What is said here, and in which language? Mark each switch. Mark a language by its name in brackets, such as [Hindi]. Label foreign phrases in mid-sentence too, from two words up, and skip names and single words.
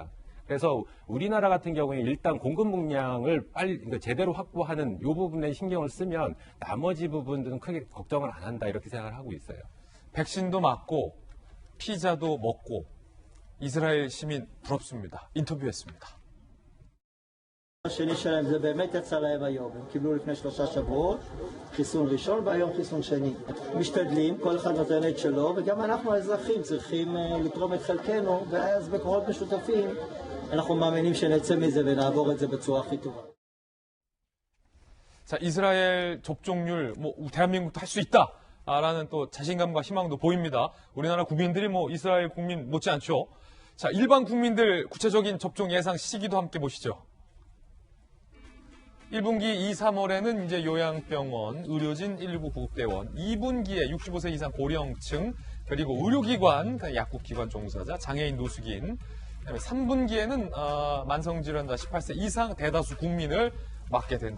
[Korean] 그래서 우리나라 같은 경우에 일단 공급 물량을 빨리 그러니까 제대로 확보하는 이 부분에 신경을 쓰면 나머지 부분들은 크게 걱정을 안 한다 이렇게 생각을 하고 있어요. 백신도 맞고 피자도 먹고 이스라엘 시민 부럽습니다. 인터뷰했습니다. [Hebrew] השני שלהם זה באמת יצא להם היום, הם קיבלו לפני 3 שבועות חיסון ראשון והיום חיסון שני. משתדלים, כל אחד נותן את שלו וגם אנחנו האזרחים צריכים לתרום את חלקנו ואז בכוחות משותפים אנחנו מאמינים שנצא מזה ונעבור את זה בצורה הכי טובה. [Korean] 자, 이스라엘 접종률, 대한민국도 할 수 있다! 라는 또 자신감과 희망도 보입니다. 우리나라 국민들이 이스라엘 국민 못지않죠. 자, 일반 국민들 구체적인 접종 예상 시기도 함께 보시죠. 1분기 2, 3월에는 이제 요양병원, 의료진 119 구급대원, 2분기에 65세 이상 고령층, 그리고 의료기관, 약국기관 종사자, 장애인, 노숙인, 그다음에 3분기에는 만성질환자 18세 이상 대다수 국민을 맞게 된다.